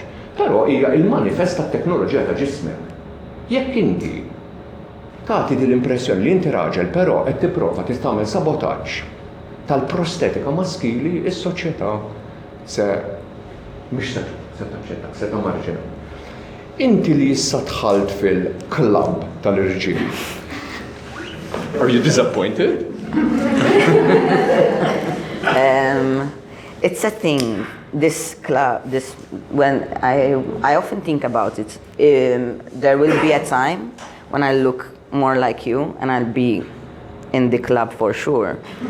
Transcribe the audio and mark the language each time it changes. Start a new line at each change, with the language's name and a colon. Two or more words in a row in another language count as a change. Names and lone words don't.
Maltese: Però hija il-manifest tat-teknoloġija ta' ġismek. Jekk inti tagħti din l-impressjoni li inti raġel, però qed tipprova tagħmel sabotaġġ tal-prostetika maskili, is-soċjetà se mhix se taċċettak, se tamarġina. Inti li issa dħalt fil-klabb tal-irġiel.
English: Are you disappointed? It's a thing. This club, when I often think about it, there will be a time when I look more like you and I'll be in the club for sure.